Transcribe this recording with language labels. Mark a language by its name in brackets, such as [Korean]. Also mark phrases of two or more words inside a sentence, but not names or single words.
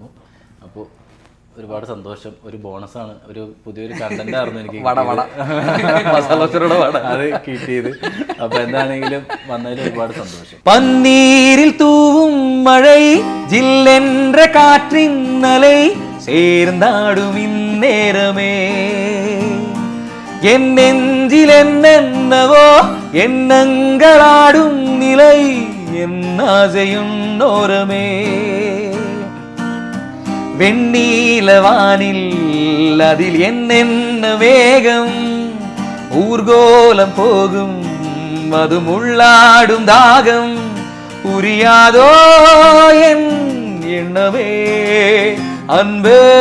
[Malayalam] അപ്പോൾ ഒരുപാട് സന്തോഷം. ഒരു ബോണസാണ്, ഒരു പുതിയൊരു കണ്ടന്റ് ആയിരുന്നു എനിക്ക് അത് കിട്ടിയത്. അപ്പൊ എന്താണെങ്കിലും വന്നതിൽ ഒരുപാട് സന്തോഷം. [Tamil] பன்னீரில் தூவும் மழை ஜில்லென்ற காற்றின்னலை சேர்ந்தாடும் இந்நேரமே என் நெஞ்சில் என்னென்னவோ எண்ணங்களாடும் நிலை என் ஆசையுன்னோரமே வெண்ணீலவானில் அதில் என்னென்ன வேகம் ஊர்கோலம் போகும் அது முள்ளாடும் தாகம் புரியாதோ என் எண்ணமே அன்பே